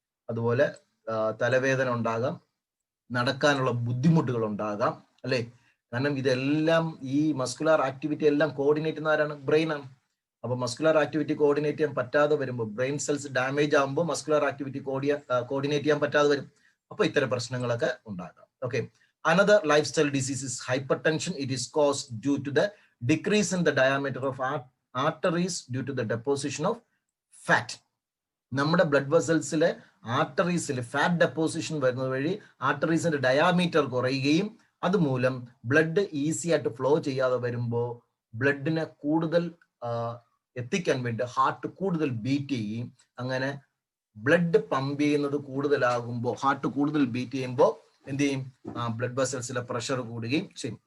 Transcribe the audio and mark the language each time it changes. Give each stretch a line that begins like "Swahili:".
Malayalam: അതുപോലെ തലവേദന ഉണ്ടാകാം, നടക്കാനുള്ള ബുദ്ധിമുട്ടുകൾ ഉണ്ടാകാം, അല്ലെ? കാരണം ഇതെല്ലാം ഈ മസ്കുലാർ ആക്ടിവിറ്റി എല്ലാം കോർഡിനേറ്റ് ചെയ്യുന്ന ആരാണ്? ബ്രെയിനാണ്. അപ്പോൾ മസ്കുലർ ആക്ടിവിറ്റി കോർഡിനേറ്റ് ചെയ്യാൻ പറ്റാതെ വരുമ്പോൾ, ബ്രെയിൻ സെൽസ് ഡാമേജ് ആകുമ്പോൾ മസ്കുലർ ആക്ടിവിറ്റി കോർഡിനേറ്റ് ചെയ്യാൻ പറ്റാതെ വരും. അപ്പോൾ ഇത്തരം പ്രശ്നങ്ങളൊക്കെ ഉണ്ടാകാം.
English: Okay, another lifestyle disease is hypertension. It is caused due to the decrease in the diameter of arteries due to the deposition of fat.
Malayalam: നമ്മുടെ ബ്ലഡ് വെസൽസിലെ ആർട്ടറീസിൽ ഫാറ്റ് ഡെപ്പോസിഷൻ വരുന്നത് വഴി ആർട്ടറീസിന്റെ ഡയാമീറ്റർ കുറയുകയും അതുമൂലം ബ്ലഡ് ഈസി ആയിട്ട് ഫ്ലോ ചെയ്യാതെ വരുമ്പോൾ ബ്ലഡിനെ കൂടുതൽ എത്തിക്കാൻ വേണ്ടി ഹാർട്ട് കൂടുതൽ ബീറ്റ് ചെയ്യുകയും, അങ്ങനെ ബ്ലഡ് പമ്പ് ചെയ്യുന്നത് കൂടുതലാകുമ്പോൾ, ഹാർട്ട് കൂടുതൽ ബീറ്റ് ചെയ്യുമ്പോൾ എന്ത് ചെയ്യും, ബ്ലഡ് വെസൽസിലെ പ്രഷർ കൂടുകയും ചെയ്യും.